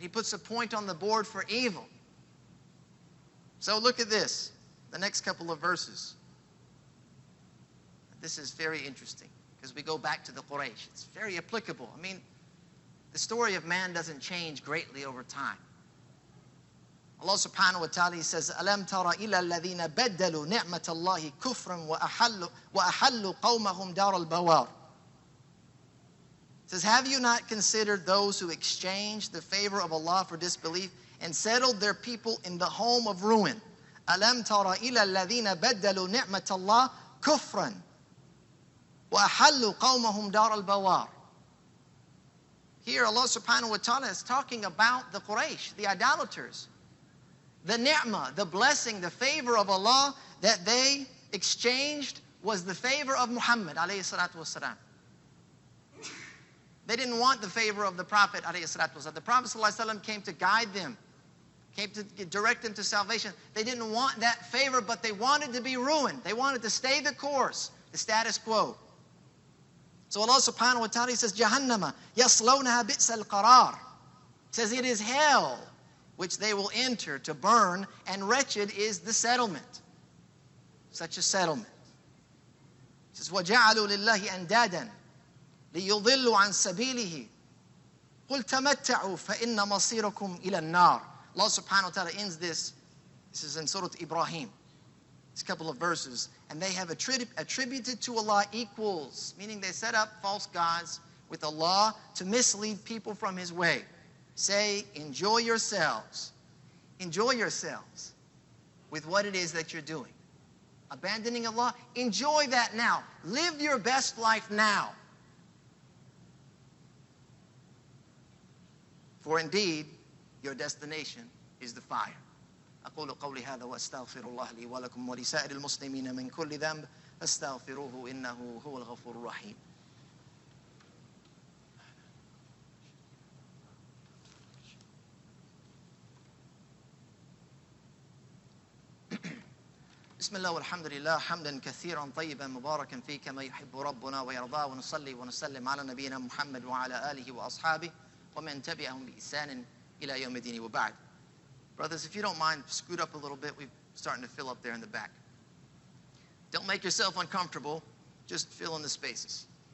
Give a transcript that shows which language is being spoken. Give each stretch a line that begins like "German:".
English: He puts a point on the board for evil. So look at this, the next couple of verses. This is very interesting because we go back to the Quraysh. It's very applicable. I mean, the story of man doesn't change greatly over time. Allah subhanahu wa ta'ala says,
Arabic: أَلَمْ تَرَ إِلَى الَّذِينَ بَدَّلُوا نِعْمَةَ اللَّهِ كُفْرًا وَأَحَلُّوا قَوْمَهُمْ دَارَ الْبَوَارِ.
English: It says, have you not considered those who exchanged the favor of Allah for disbelief and settled their people in the home of ruin?
Arabic: أَلَمْ تَرَ إِلَى الَّذِينَ بَدَّلُوا نِعْمَةَ اللَّهِ كُفْرًا وَأَحَلُّوا قَوْمَهُمْ دَارَ الْبَوَارِ.
English: Here Allah subhanahu wa ta'ala is talking about the Quraysh, the idolaters. The ni'mah, the blessing, the favor of Allah that they exchanged was the favor of Muhammad alayhi salatu wasalam. They didn't want the favor of the Prophet alayhi salatu wasalam. The Prophet sallallahu alayhi wasallam came to guide them, came to direct them to salvation. They didn't want that favor, but they wanted to be ruined. They wanted to stay the course, the status quo. So Allah subhanahu wa ta'ala says,
Arabic: Jahannama, yaslawnaha bi'sal qarar.
English: Says it is hell which they will enter to burn, and wretched is the settlement. Such a settlement. It says,
Arabic: وَجَعَلُوا لِلَّهِ أَنْدَادًا لِيُضِلُّوا عَنْ سَبِيلِهِ قُلْ تَمَتَّعُوا فَإِنَّ مَصِيرَكُمْ إِلَى النَّارِ.
English: Allah subhanahu wa ta'ala ends this. This is in Surah Ibrahim. It's a couple of verses. And they have attributed to Allah equals, meaning they set up false gods with Allah to mislead people from His way. Say, enjoy yourselves. Enjoy yourselves with what it is that you're doing. Abandoning Allah, enjoy that now. Live your best life now. For indeed, your destination is the fire.
Arabic: أقول قولي هذا وأستغفر الله لي ولكم ولسائر المسلمين من كل ذنب فاستغفروه إنه هو الغفور الرحيم. بسم الله والحمد لله حمدا كثيرا طيبا مباركا فيه كما يحب ربنا ويرضاه ونصلي ونسلم على نبينا محمد وعلى آله وأصحابه ومن تبعهم بإحسان إلى يوم الدين وبعد.
English: Brothers, if you don't mind, scoot up a little bit. We're starting to fill up there in the back. Don't make yourself uncomfortable. Just fill in the spaces.